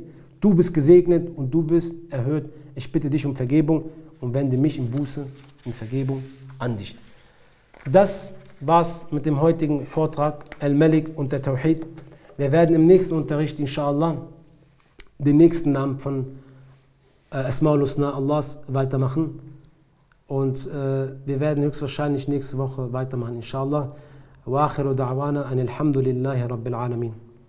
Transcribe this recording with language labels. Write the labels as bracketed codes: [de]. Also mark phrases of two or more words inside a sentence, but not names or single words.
[de] Du bist gesegnet und du bist erhöht. Ich bitte dich um Vergebung und wende mich in Buße und Vergebung an dich. Das war's mit dem heutigen Vortrag Al-Malik und der Tawhid. Wir werden im nächsten Unterricht, inshallah, den nächsten Namen von [ar] أسماء الحسنى [de] Allahs weitermachen. Und wir werden höchstwahrscheinlich nächste Woche weitermachen, inshallah. [ar] وآخر دعوانا أن الحمد لله رب العالمين.